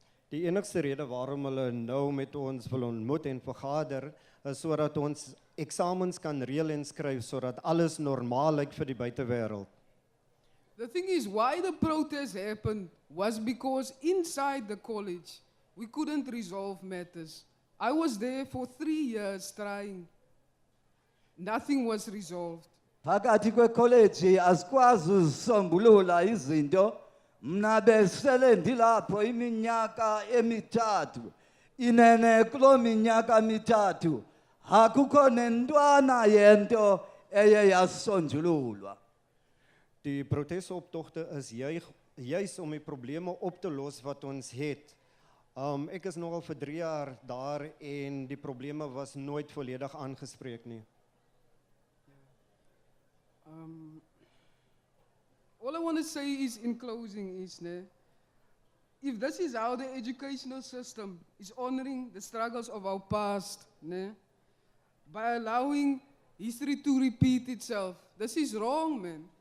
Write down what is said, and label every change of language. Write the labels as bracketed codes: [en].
[af] Die enigste rede waarom hulle nou met ons wil ontmoet en vergader, is sodat ons eksamens kan reël en skryf sodat alles normaal lyk vir die buitewêreld. [en] The thing is, why the protest happened was because inside the college, we couldn't resolve matters. I was there for 3 years trying. Nothing was resolved. [xh] Phakathi kwecollege asikwazi uzisombulula izinto, mna besele ndilapho iminyaka emithathu, inene kulo minyaka mithathu, akukho nentwana yento eye yasonjululwa. [af] Die protesoptogte is juis om die probleme op te los wat ons het. Ek is nogal vir 3 jaar daar en die probleme was nooit volledig aangespreek nie. [en] All I want to say is, in closing, is if this is how the educational system is honoring the struggles of our past, by allowing history to repeat itself, this is wrong, man.